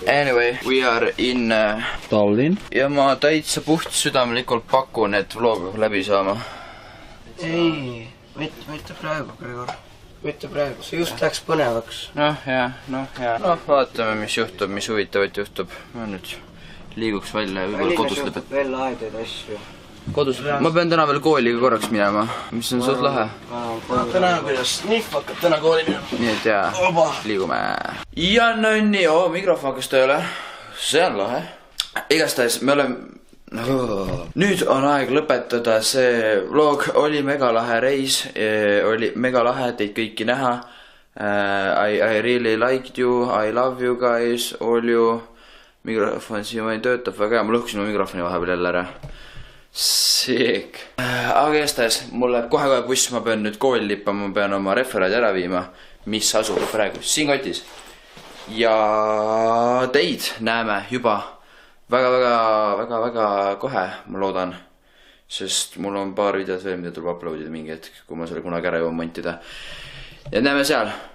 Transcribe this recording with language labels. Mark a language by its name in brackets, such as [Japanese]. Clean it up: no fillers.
[English] Anyway, we are in Tallinn. [Estonian] Ja ma täitsa puht südamlikult pakun, et vlog läbi saama. Ei, mitte praegu, Gregor. Mitte praegu, see just läks põnevaks. Noh, vaatame, mis juhtub, mis huvitavat juhtub. Ma nüüd liiguks välja ja võib-olla kodus lõpet. Veel lahedaid asju. Kodus? Ma pean täna veel kooliga korraks minema, mis on suht lahe. Täna kuidas Sniff hakkab täna kooli minema. Nii et jaa, liigume. Ja no nii, mikrofon hakkas tööle. See on lahe. Igastahes me oleme... Nüüd on aeg lõpetada see vlog, oli mega lahe reis, oli mega lahe teid kõiki näha. [English] I really liked you, I love you guys, all you. [Estonian] Mikrofon siin töötab väga hea, ma lõhkusin mu mikrofoni vahepeal jälle ära. Sick. Aga igastahes, mul läheb kohe buss, ma pean nüüd kooli lippama, ma pean oma referaadi ära viima, mis asub praegu siin kotis. Ja teid näeme juba väga kohe, ma loodan, sest mul on paar videot veel, mida tuleb uploadida mingi hetk, kui ma selle kunagi ära jõuan montida. Ja näeme seal.